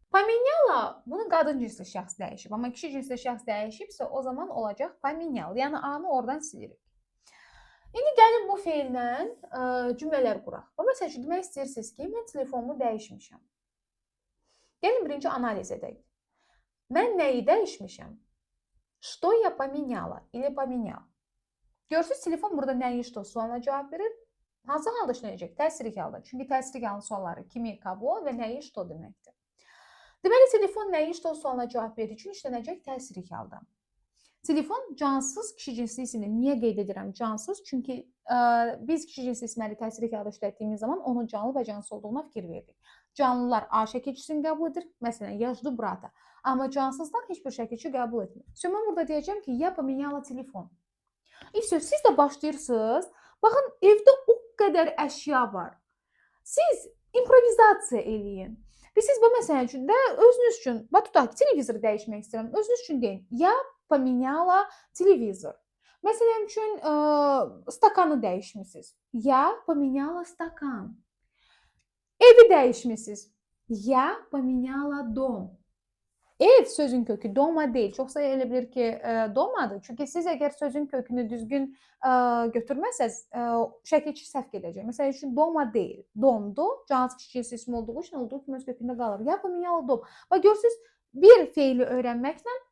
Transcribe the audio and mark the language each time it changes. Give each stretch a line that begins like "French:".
Azerbaijani: Pomenyalı bunu qadın cinsli şəxs dəyişib. Amma kişi cinsli şəxs dəyişibsə o zaman olacaq pomenyalı. Yəni A-nı oradan silirik. İndi gəlin bu feillə cümlələr quraq. Məsəl üçün demək istəyirsiniz ki, mən telefonumu dəyişmişəm. Gəlin birinci analiz edək. Mən nəyi dəyişmişəm?
Russian: Что я поменяла или поменял?
Azerbaijani: Görürsünüz, telefon burada nəyi что sualına cavab verir. Hansı halda işlənəcək? Təsrik halda. Çünki təsrik halda sualları kimi, kabo və nəyi что deməkdir. Deməli, telefon nəyi что sualına cavab verdiyi üçün işlənəcək təsrik halda. Telefon cansız kişi cinsli isimdir. Niyə qeyd edirəm cansız? Çünki biz kişi cinsli isimləri təsrik halda işlətdiyimiz zaman onun canlı və cansız olduğuna fikir verdik. Canlılar A şəkilçisini qəbul edir. Məsələn,
Russian: я жду брата.
Azerbaijani: Amma cansızlar heç bir şəkilçi qəbul etmir. Mən burada deyəcəm ki,
Russian: я поменяла
Azerbaijani: telefon. Siz də başlayırsınız. Baxın, evdə o qədər əşya var. Siz improvizasiya eləyin. Siz bu məsələ üçün də özünüz üçün, tutaq ki, televizoru dəyişmək istəyirəm. Özünüz üçün deyin.
Russian: Я поменяла televizor.
Azerbaijani: Məsələn üçün stakanı dəyişmisiniz.
Russian: Я поменяла стакан.
Azerbaijani: Evi dəyişmisiniz.
Russian: Я поменяла dom.
Azerbaijani: Ev sözün kökü doma deyil. Çoxsa elə bilir ki, domadır. Çünki siz əgər sözün kökünü düzgün götürməsəz, şəkilçi səhv gedəcək. Məsələn üçün doma deyil. Domdu. Cansız kişi cinsi ismi olduğu üçün olduğu kimi öz kökündə qalır. Ya pomenyalı dom. Bax görürsünüz, bir feili öyrənməklə